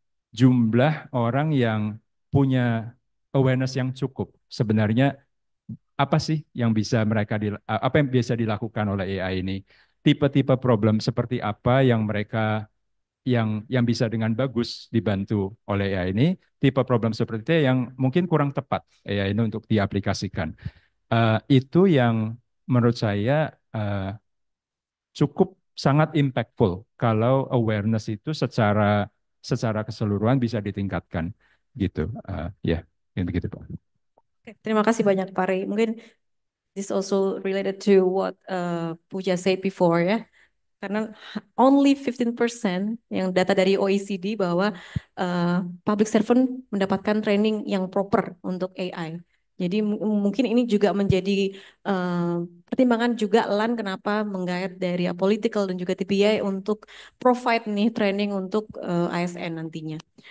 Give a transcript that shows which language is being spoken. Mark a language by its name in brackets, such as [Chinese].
[Indonesian] jumlah orang yang punya awareness yang cukup sebenarnya apa sih yang bisa apa yang bisa dilakukan oleh AI ini, tipe-tipe problem seperti apa yang mereka yang bisa dengan bagus dibantu oleh AI ini, tipe problem seperti itu yang mungkin kurang tepat AI ini untuk diaplikasikan. Itu yang menurut saya cukup sangat impactful kalau awareness itu secara keseluruhan bisa ditingkatkan gitu. Ya, begitu Pak. Oke, terima kasih banyak Pak Rey. Mungkin [English] this also related to what Puja said before ya. [Indonesian] Karena [English] only [Indonesian] 15% yang data dari OECD bahwa public servant mendapatkan training yang proper untuk AI. Jadi mungkin ini juga menjadi pertimbangan juga LAN kenapa menggait dari political dan juga TPI untuk provide nih training untuk ASN nantinya.